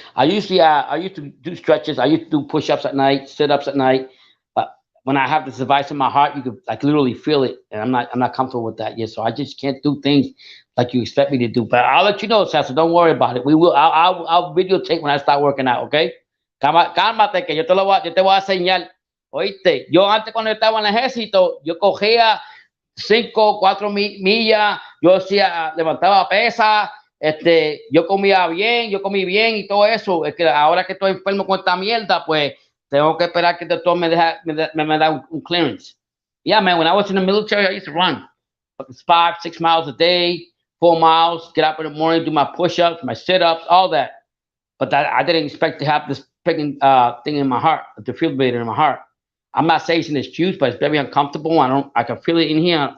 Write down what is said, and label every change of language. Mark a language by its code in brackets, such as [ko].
[en] I used to do stretches. I used to do push-ups at night, sit-ups at night. But when I have this device in my heart, you could like literally feel it, and I'm not comfortable with that yet. So I just can't do things like you expect me to do. But I'll let you know, Sasa. Don't worry about it. We will. I'll videotape when I start working out. Okay. [es] Cálmate que yo te voy a enseñar. Oíste, yo antes cuando estaba en el ejército, yo cogía 5, 4 millas, yo hacía, levantaba pesas, yo comía bien, yo comí bien y todo eso. Es que ahora que estoy enfermo con esta mierda, pues tengo que esperar que el doctor me da un clearance. [en] Yeah, man, when I was in the military, I used to run 5, 6 miles a day, 4 miles, get up in the morning, do my push-ups, my sit-ups, all that. But that, I didn't expect to have this freaking thing in my heart, the defibrillator in my heart. I'm not saying it's an excuse, but it's very uncomfortable. I can feel it in here.